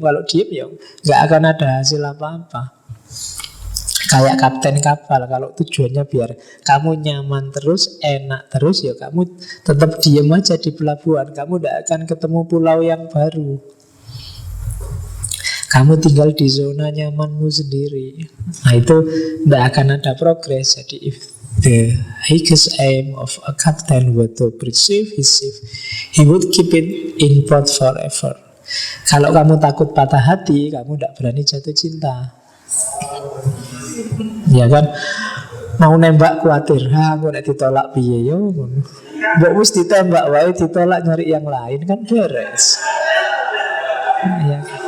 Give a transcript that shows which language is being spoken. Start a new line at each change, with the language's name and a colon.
Indonesian: Kalau diem ya nggak akan ada hasil apa-apa. Kayak kapten kapal, kalau tujuannya biar kamu nyaman terus, enak terus, ya kamu tetap diem aja di pelabuhan. Kamu tidak akan ketemu pulau yang baru. Kamu tinggal di zona nyamanmu sendiri. Nah itu tidak akan ada progres.
English: Jadi if the highest aim of a captain were to preserve his ship, he would keep it in port forever.
Indonesian: Kalau kamu takut patah hati, kamu tidak berani jatuh cinta. Ya kan, mau nembak khawatir,
Javanese: aku nak ditolak piye yo. Mbok wis ditembak wae ditolak,
Indonesian: nyari yang lain kan beres.
Javanese: Ya.